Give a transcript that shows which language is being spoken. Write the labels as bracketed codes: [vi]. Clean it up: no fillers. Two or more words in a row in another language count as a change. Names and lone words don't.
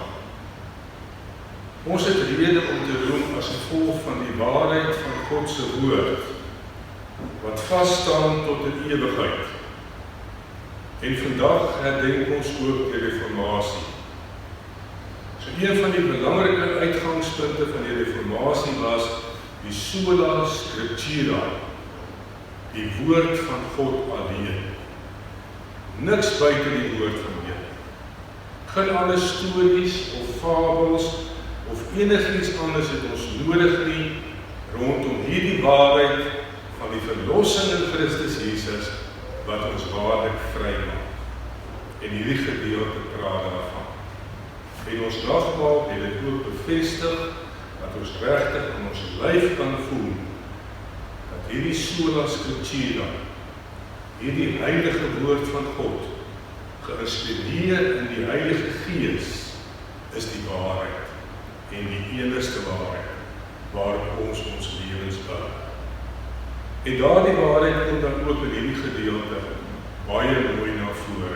[af] Ons het rede om te roem as gevolg van die waarheid van God se woord, wat vasstaan tot in ewigheid. En vandag herdenk ons ook die reformatie. So een van die belangrike uitgangspunte van die reformatie was die [la] sola scriptura, [af] die woord van God alleen. Niks buite die woord van Here. Geen ander stories of fabels of enigiets anders het ons nodig nie rondom hierdie waarheid van die verlossing in Christus Jesus wat ons waarlik vry maak. En hierdie gedeelte praat daarvan. En ons nagmaal het dit ook bevestig dat ons regtig in ons lyf kan voel dat hierdie [la] sola scriptura, [af] hierdie heilige woord van God, geïnspireer in die Heilige Gees, is die waarheid en die enigste waarheid waarop ons lewens bou. En daardie waarheid kom dan ook in hierdie gedeelte baie mooi na vore.